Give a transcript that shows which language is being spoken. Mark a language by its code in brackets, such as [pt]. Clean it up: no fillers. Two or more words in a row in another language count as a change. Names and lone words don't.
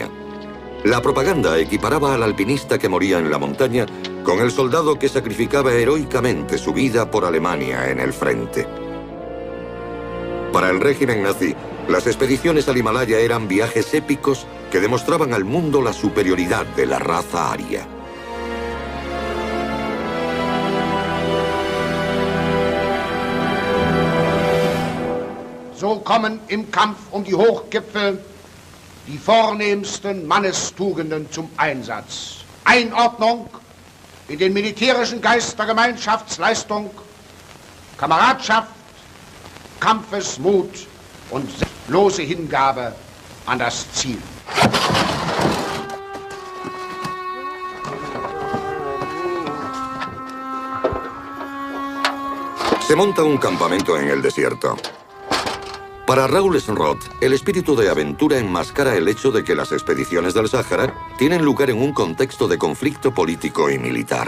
[es] La propaganda equiparaba al alpinista que moría en la montaña con el soldado que sacrificaba heroicamente su vida por Alemania en el frente. Para el régimen nazi, las expediciones al Himalaya eran viajes épicos que demostraban al mundo la superioridad de la raza aria. [de] So kommen im Kampf die Hochgipfel die vornehmsten Mannestugenden zum Einsatz. Einordnung in den militärischen Geist der Gemeinschaftsleistung, Kameradschaft, Kampfesmut und selbstlose Hingabe an das Ziel. [es] Se monta un campamento en el desierto. Para Rawlinson-Roth, el espíritu de aventura enmascara el hecho de que las expediciones del Sáhara tienen lugar en un contexto de conflicto político y militar.